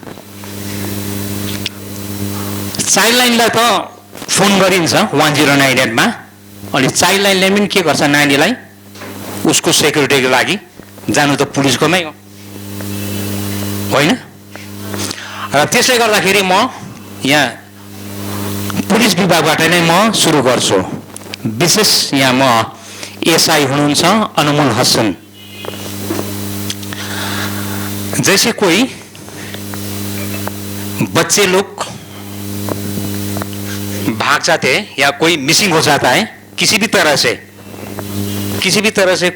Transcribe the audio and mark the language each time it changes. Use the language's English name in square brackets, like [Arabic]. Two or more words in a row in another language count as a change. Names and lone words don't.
[Nepali] चाइल्ड लाइनलाई त फोन गरिन्छ 1098मा, अनि चाइल्ड लाइनले पनि के गर्छ, नानीलाई उसको सेक्युरिटीको लागि जानु त पुलिसकोमै हो होइन? र त्यसले गर्दाखेरि म यहाँ पुलिस विभागबाट नै म सुरु गर्छु। विशेष यहाँ म एसआई हुनुहुन्छ अनमोल हसन। [Hindi] जैसे कोई बच्चे लोग भाग जाते हैं या कोई मिसिंग हो जाता है, किसी भी तरह से